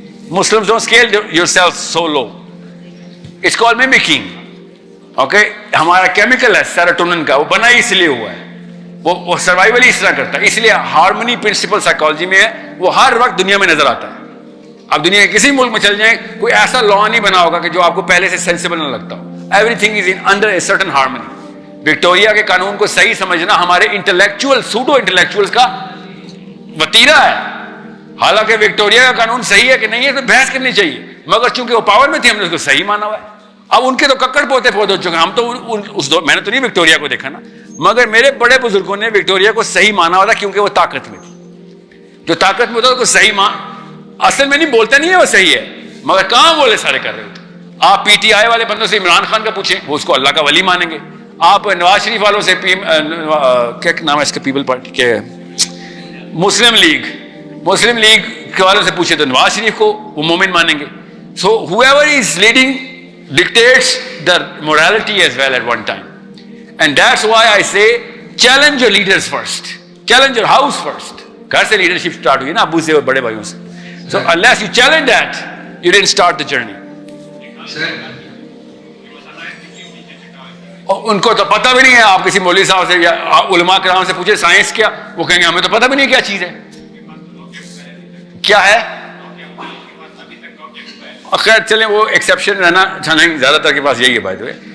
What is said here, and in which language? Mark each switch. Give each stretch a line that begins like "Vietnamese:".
English: Muslims don't scale yourself so low. It's called mimicking.
Urdu: Okay, ہمارا chemical ہے سیروٹونن کا، وہ بنا ہی اس لیے ہوا ہے، وہ سروائیول ہی اس طرح کرتا ہے. اس لیے ہارمونی پرنسپل سائیکالوجی میں ہے، وہ ہر وقت دنیا میں نظر آتا ہے. اب دنیا کے کسی ملک میں چل جائیں، کوئی ایسا لا نہیں بنا ہوگا کہ جو آپ کو پہلے سے سینسیبل نہ لگتا ہو.
English: Everything is under a certain harmony.
Urdu: Victoria کے قانون کو صحیح سمجھنا ہمارے انٹلیکچوئل سوڈو انٹلیکچوئلس کا وتیرہ ہے. حالانکہ وکٹوریا کا قانون صحیح ہے کہ نہیں ہے تو بحث کرنی چاہیے، مگر چونکہ وہ پاور میں تھی ہم نے اس کو صحیح مانا ہوا ہے. اب ان کے تو ککڑ پوتے ہو چکے ہیں. ہم تو میں نے تو نہیں وکٹوریا کو دیکھا نا، مگر میرے بڑے بزرگوں نے وکٹوریا کو صحیح مانا ہوا تھا کیونکہ وہ طاقت میں تھی. جو طاقت میں ہوتا ہے اس کو صحیح اصل میں نہیں بولتے نہیں ہے وہ صحیح ہے، مگر کام بولے سارے کر رہے ہوتے. آپ پی ٹی آئی والے بندوں سے عمران خان کا پوچھیں، وہ اس کو اللہ کا ولی مانیں گے. آپ نواز شریف والوں سے کیا نام ہے اس کے پیپل پارٹی کے مسلم لیگ کے والوں سے پوچھے تو نواز شریف کو وہ مومن مانیں گے.
English: So whoever is leading dictates the morality as well at one time, and that's why I say challenge your leaders first, challenge your house first.
Urdu: گھر سے لیڈرشپ سٹارٹ ہوئی نا، ابو سے اور بڑے بھائیوں سے.
English: So unless you challenge that, you didn't start the journey.
Urdu: اور ان کو تو پتہ بھی نہیں ہے. آپ کسی مولوی صاحب سے یا علماء کرام سے پوچھے سائنس کیا، وہ کہیں گے ہمیں تو پتہ بھی نہیں کیا چیز ہے. کیا ہے خیر چلیں وہ ایکسیپشن رہنا چاہیں زیادہ تر کے پاس یہی ہے بائی دا وے.